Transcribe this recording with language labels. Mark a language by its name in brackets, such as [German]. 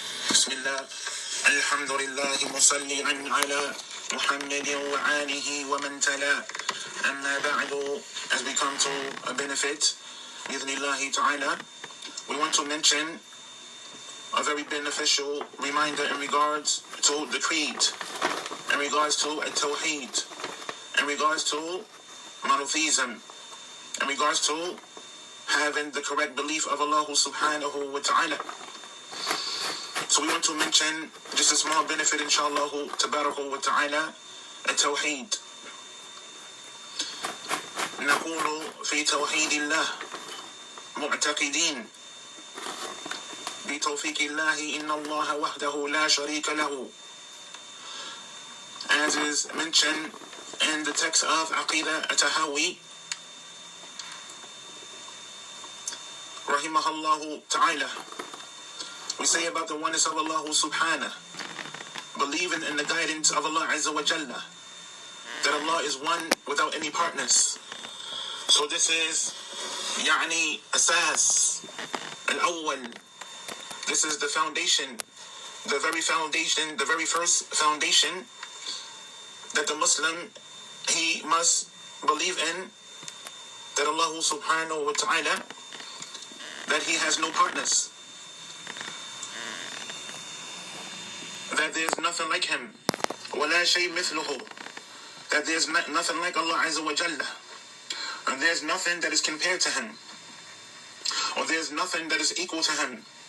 [Arabic] بسم الله الحمد لله مصليا على محمد وآله ومن تلا أما بعد. [English] As we come to a benefit [Arabic] بإذن الله تعالى, [English] we want to mention a very beneficial reminder in regards to the creed, in regards to Tawheed, in regards to monotheism, in regards to having the correct belief of Allah subhanahu wa ta'ala. So we want to mention just a small benefit, inshallah, tabaraka wa ta'ala, التوحيد. [Arabic] نقول في توحيد الله معتقدين بتوفيق الله إن الله وحده لا شريك له, [English] as is mentioned in the text of Aqidah Tahawi rahimahullah ta'ala. We say about the oneness of Allah subhanahu, believing in the guidance of Allah azza wa jalla, that Allah is one without any partners. So this is [Arabic] يعني أساس الأول. [English] This is the foundation, the very first foundation that the Muslim, he must believe in, that Allah subhanahu wa ta'ala, that he has no partners, that there is nothing like him, [Arabic] وَلَا شَيْء مِثْلُهُ, [English] that there is nothing like Allah azza wa jalla, and there is nothing that is compared to him, or there is nothing that is equal to him.